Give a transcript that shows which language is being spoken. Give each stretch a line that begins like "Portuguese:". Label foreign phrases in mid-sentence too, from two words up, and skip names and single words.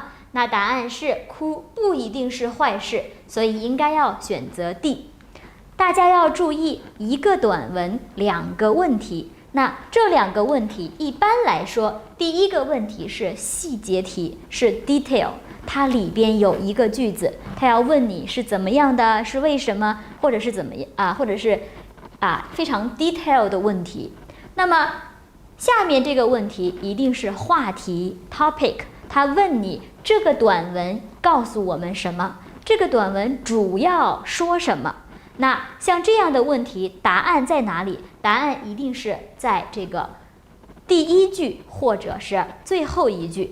Chinese: 那答案是哭不一定是壞事，所以應該要選擇 D。大家要注意，一個短文2個問題。那這2個問題一般來說，第一個問題是細節題，是 detail，它裡邊有一個句子，它要問你是怎麼樣的，是為什麼，或者是怎麼樣或者是非常 detail 的問題。那麼下面這個問題一定是話題 topic，它問你這個短文告訴我們什麼，這個短文主要說什麼。那像這樣的問題，答案在哪裡？答案一定是在這個第一句或者是最後一句。